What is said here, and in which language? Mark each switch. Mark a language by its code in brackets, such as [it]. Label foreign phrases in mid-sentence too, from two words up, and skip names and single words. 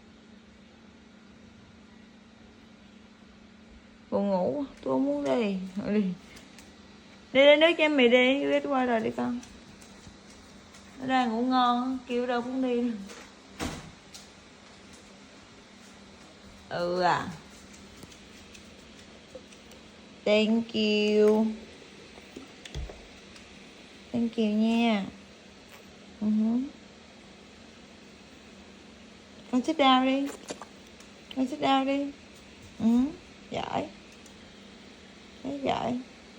[vi] Buồn ngủ, tôi không muốn đi. Thôi đi. Đi lấy nước cho mày đi, kết qua đời đi con. Nó đang ngủ ngon, kêu đâu cũng đi. Ừ à. [en] Thank you. Thank you nha. [vi] Con [en] sit down [vi] đi. Con [en] sit down [vi] đi. Giỏi. Giỏi.